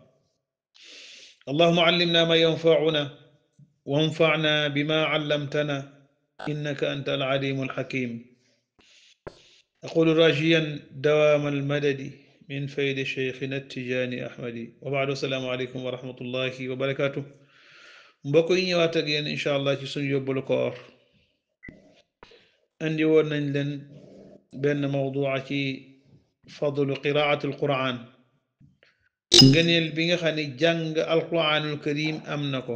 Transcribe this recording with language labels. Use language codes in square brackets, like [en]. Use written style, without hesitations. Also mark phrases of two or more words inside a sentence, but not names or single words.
[ar] اللهم علمنا ما ينفعنا وانفعنا بما علمتنا، إنك أنت العليم الحكيم. أقول راجيا دوام المدد من فيد شيخنا التجاني أحمدي، وبعد السلام عليكم ورحمة الله وبركاته. [wo] mbokk yi ñëwaat ak yéen [ar] إن شاء الله [wo] ci suñu yóbbalu koor. andi woon nañ leen benn mawdua ci [ar] فضل قراءة القرآن, [wo] ngëneel bi nga xam ne jàng [ar] القرآن الكريم [wo] am na ko.